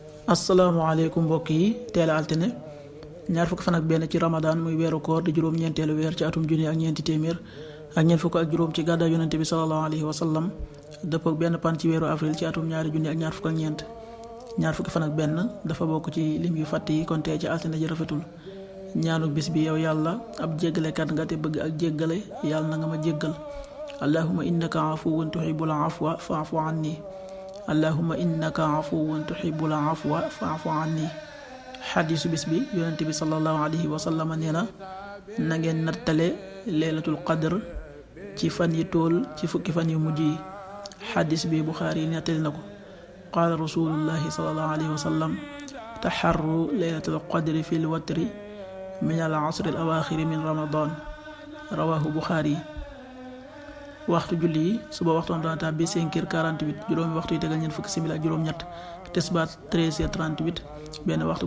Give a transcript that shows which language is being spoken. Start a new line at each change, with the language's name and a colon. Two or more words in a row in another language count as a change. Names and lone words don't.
Wolof: asalaamaaleykum mbokk yi teel a altine ñaar fukki fan ak benn ci ramadan muy weeru koor di juróom-ñeenteelu weer ci atum junni ak ñeenti téeméer ak ñeent fukk ak juróom ci gàddaay yonente bi
Arabic: صلى الله عليه وسلم
Wolof: dëpp ak benn pan ci weeru avril ci atum ñaari junni ak ñaar fukk ak ñeent ñaar fukki fan ak benn dafa bokk ci lim yu fàtt yi kon tey ci altine ji rafetul ñaanu bis bi yow yàlla ab jéggalekat nga te bëgg ak jéggale yàlla na nga ma jéggal
Arabic: اللهم إنك عفو تحب العفو فاعف عني اللهم إنك عفو تحب العفو فاعف عني
Wolof: xadiisu bis bi yonente bi
Arabic: صلى الله عليه وسلم
Wolof: nee na ngeen nattale
Arabic: ليلة القدر
Wolof: ci fan yi tool ci fukki fan yu mujj yi xadiis bi Buxaari nettali na ko
Arabic: قال رسول الله صلى الله عليه وسلم تحروا ليلة القدر في الوتر من العشر الأواخر من رمضان رواه البخاري
Wolof: waxtu julli yi suba waxtu am dana tàbbi 5h48 juróomi waxtu yi tegal ñeent fukki simili ak juróom-ñett tisbaar 13h38 benn waxtu